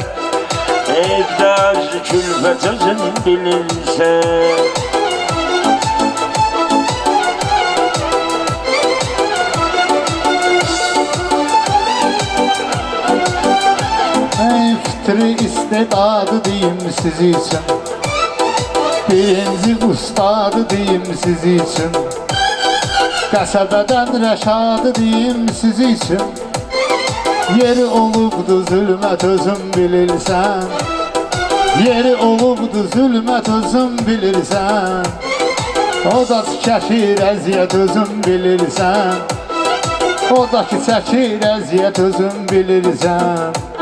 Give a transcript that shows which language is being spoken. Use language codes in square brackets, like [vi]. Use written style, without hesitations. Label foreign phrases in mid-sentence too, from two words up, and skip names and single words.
[az] Evdə azdı külfət özün bilirsən. Fitri istedadı [tr] diyeyim siz için, [az] birinci ustadı diyeyim siz için. Qəsəbədən rəşadı [tr] diyeyim siz için. [az] Yeri olubdu zülmət özün bilirsən. Yeri olubdu zülmət özün bilirsən. O da çəkir əziyyət özün bilirsən. O da ki çəkir əziyyət özün bilirsən.